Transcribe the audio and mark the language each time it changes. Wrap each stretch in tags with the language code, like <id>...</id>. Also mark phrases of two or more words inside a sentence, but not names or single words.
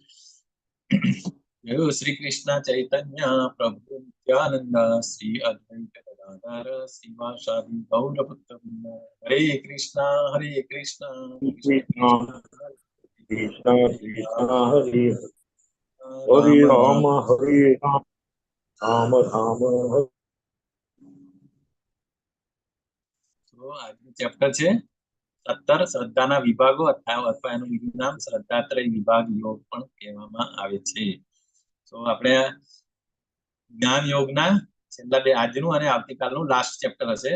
<sa>जय श्री कृष्ण चैतन्य प्रभु नित्यानंद श्री अद्वैत गदाधर श्रीवासादि गौरभक्तवृंद. हरे कृष्णा कृष्ण कृष्ण, कृष्ण कृष्ण हरे हरे राम, हरे राम, राम राम हरे.</sa> <gu>તો આજનું ચેપ્ટર છે 17 શ્રદ્ધાના વિભાગો અથવા એનું બીજું નામ શ્રદ્ધાત્રય વિભાગ યોગ પણ કહેવામાં આવે છે. તો આપણે જ્ઞાન યોગના છેલ્લા બે, આજનું અને આવતીકાલનું</gu> <en>last chapter</en> <gu>હશે.</gu>